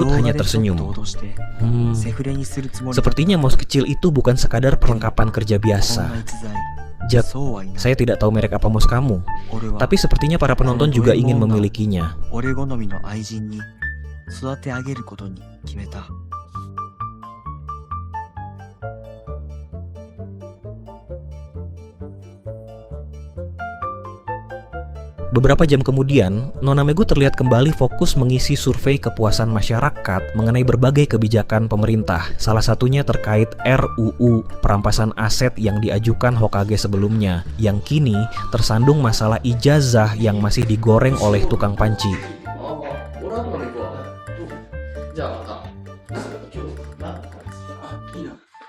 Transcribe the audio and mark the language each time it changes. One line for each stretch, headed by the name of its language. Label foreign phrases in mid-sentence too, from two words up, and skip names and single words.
Japanese: 動画
Indonesian: hanya
Japanese: でちょっ
Indonesian: tersenyum.
Japanese: と脅して Hmm, セフレにするつもりだった
Indonesian: sepertinya mouse kecil itu bukan sekadar perlengkapan kerja
Japanese: こんな
Indonesian: biasa.
Japanese: 逸材
Indonesian: Jak,
Japanese: そうはいない
Indonesian: saya tidak tahu merek apa mouse kamu,
Japanese: 俺は
Indonesian: tapi sepertinya para penonton juga ingin memilikinya.
Japanese: 俺好みの愛人に育て上げることに決めた
Indonesian: Beberapa jam kemudian, Nona Megu terlihat kembali fokus mengisi survei kepuasan masyarakat mengenai berbagai kebijakan pemerintah, salah satunya terkait RUU perampasan aset yang diajukan Hokage sebelumnya, yang kini tersandung masalah ijazah yang masih digoreng oleh tukang panci.
Japanese: 俺は後で行くわ。じゃあまた。今日な。あ、いいな。